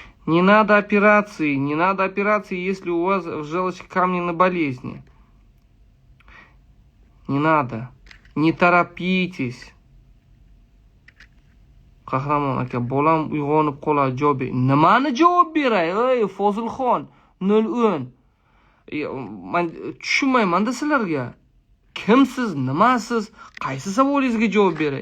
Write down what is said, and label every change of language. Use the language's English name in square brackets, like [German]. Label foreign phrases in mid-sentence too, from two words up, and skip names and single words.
[Russian] Не надо операции, если у вас в желчке камни на болезни. Не надо. Не торопитесь. [Uzbek] Qahramon aka, bolam uyg'onib qoladi, javob ber. Nimani javob beray? Ey, Fozilxon, 010. Men tushunmayman-da sizlarga. Kimsiz, nimasiz, qaysi savolingizga javob beray?